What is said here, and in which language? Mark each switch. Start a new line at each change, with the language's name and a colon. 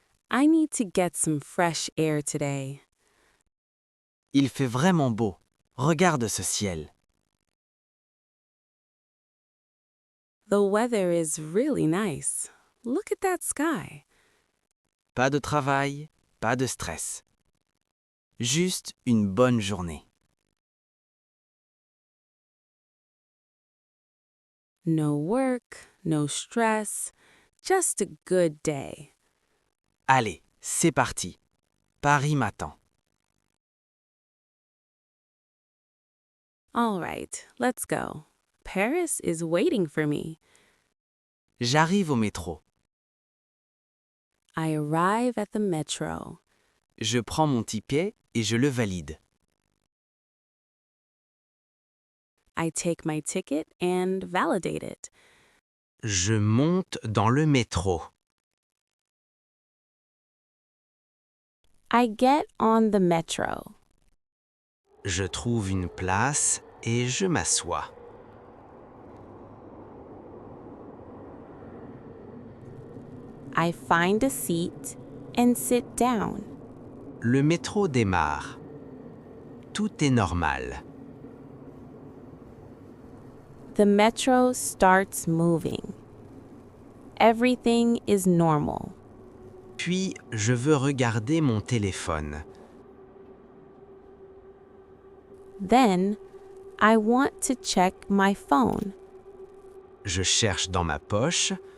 English: I need to get some fresh air today.
French: Il fait vraiment beau. Regarde ce ciel.
English: The weather is really nice. Look at that sky.
French: Pas de travail, pas de stress. Juste une bonne journée.
English: No work, no stress, just a good day.
French: Allez, c'est parti. Paris m'attend.
English: All right, let's go. Paris is waiting for me.
French: J'arrive au métro.
English: I arrive at the metro.
French: Je prends mon ticket et je le valide.
English: I take my ticket and validate it.
French: Je monte dans le métro.
English: I get on the metro.
French: Je trouve une place et je m'assois.
English: I find a seat and sit down.
French: Le métro démarre. Tout est normal.
English: The metro starts moving. Everything is normal.
French: Puis, je veux regarder mon téléphone.
English: Then, I want to check my phone.
French: Je cherche dans ma poche.